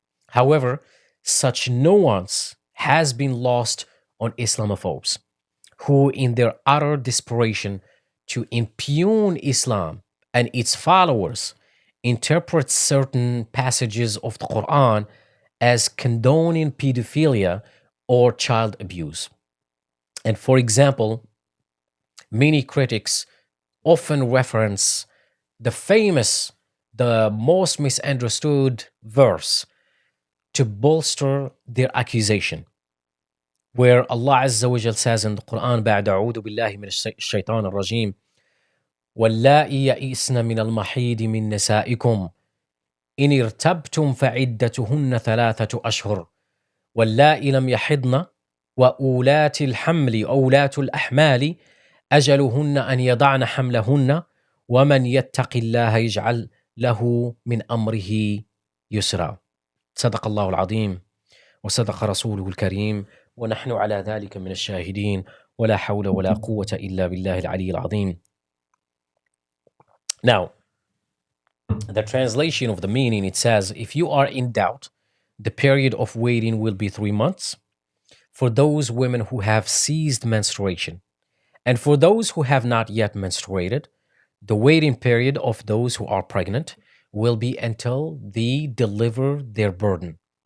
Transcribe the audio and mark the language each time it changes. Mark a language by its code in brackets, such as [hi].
[en] However, such nuance has been lost on Islamophobes, who, in their utter desperation to impugn Islam and its followers, interpret certain passages of the Quran as condoning pedophilia or child abuse. And for example, many critics often reference the famous, the most misunderstood verse to bolster their accusation, where Allah Azza wa Jal says in the Quran, [ar] بعد أعوذ بالله من الشيطان الرجيم واللائي يئسن من المحيض من نسائكم إن ارتبتم فعدتهن ثلاثة أشهر واللائي لم يحضن وأولات الحمل أولات الأحمال أجلهن أن يضعن حملهن ومن يتق الله يجعل له من أمره يسرا. صدق الله العظيم وصدق رسوله الكريم ونحن على ذلك من الشاهدين ولا حول ولا قوة إلا بالله العلي العظيم. [en] Now, the translation of the meaning, it says, if you are in doubt, the period of waiting will be 3 months for those women who have ceased menstruation. And for those who have not yet menstruated, the waiting period of those who are pregnant will be until they deliver their burden.